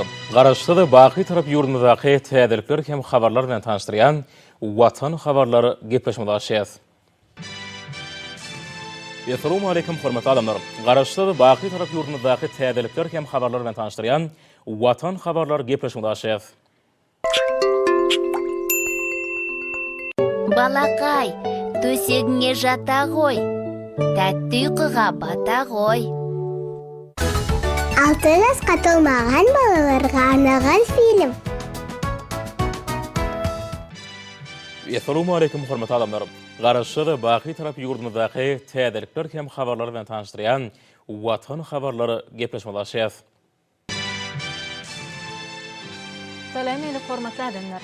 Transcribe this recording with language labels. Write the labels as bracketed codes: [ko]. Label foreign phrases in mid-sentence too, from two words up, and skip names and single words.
[tk] Garaşdy Baqy tarap ýurdumyzdaky täzelikler hem habarlar bilen tanışdyrýan Watan habarlary gepleşmede başlaýar. [ar] السلام عليكم [tk] hormatly adamlar. Garaşdy Baqy tarap ýurdumyzdaky täzelikler hem habarlar bilen tanışdyrýan Watan habarlar gepleşmede başlaýar. [kk] Балакай, төсегіңе жата ғой, тәтті ұйқыға бата ғой. 6 жасқа толмаған балаларға арналған фильм. [ar] السلام عليكم [tk] hormatly adamlar. Garaşdy Baqy tarap ýurdumyzdaky täzelikler hem habarlar bilen tanışdyrýan Watan habarlary gepleşmede başlaýar. Salam ýene hormatly adamlar.